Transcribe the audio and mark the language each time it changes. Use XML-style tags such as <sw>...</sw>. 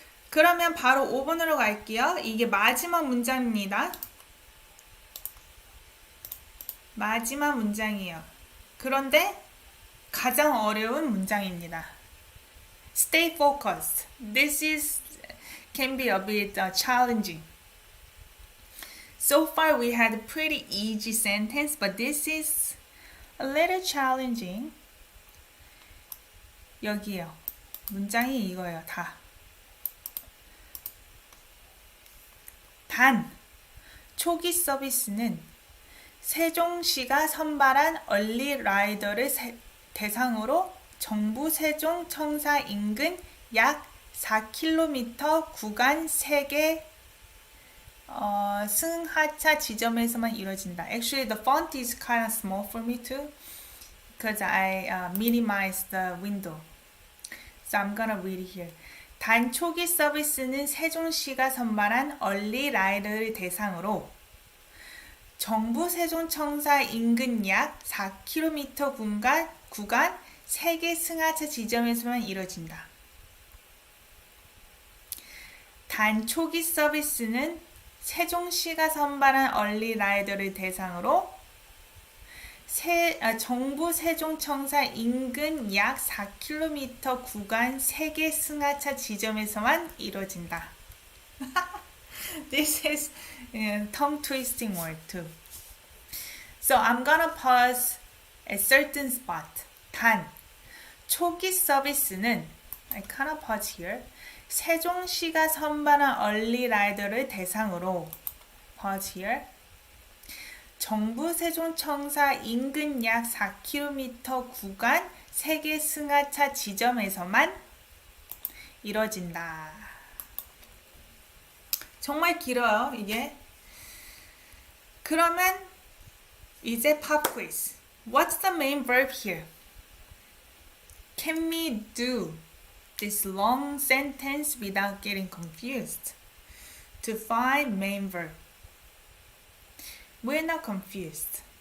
<ko>그러면 바로 5번으로 갈게요. 이게 마지막 문장입니다. 마지막 문장이에요. 그런데 가장 어려운 문장입니다.</ko> <en>Stay focused. This can be a bit challenging. So far we had a pretty easy sentence, but this is a little challenging.</en> <ko>여기요. 문장이 이거예요. 다. 단, 초기 서비스는 세종시가 선발한 얼리 라이더를 대상으로 정부 세종청사 인근 약 4km 구간 3개 승하차 지점에서만 이루어진다.</ko> <en>Actually, the font is kind of small for me too, because I minimized the window. So I'm gonna read it here.</en> <ko>단 초기 서비스는 세종시가 선발한 얼리 라이더를 대상으로 정부 세종청사 인근 약 4km 구간 3개 승하차 지점에서만 이루어진다. 단 초기 서비스는 세종시가 선발한 얼리 라이더를 대상으로 정부 세종청사 인근 약 4km 구간 3개 승하차 지점에서만 이루어진다.</ko> <en>This is tongue twisting word too. So I'm gonna pause at certain spot.</en> <ko>단, 초기 서비스는</ko> <en>I kind of pause here.</en> <ko>세종시가 선발한 얼리 라이더를 대상으로</ko> <en>pause here.</en> <ko>정부 세종청사 인근 약 4km 구간 3개 승하차 지점에서만 이뤄진다. 정말 길어요, 이게. 그러면 이제</ko> <en>pop quiz. What's the main verb here? Can we do this long sentence without getting confused? To find main verb. We're not confused.</en>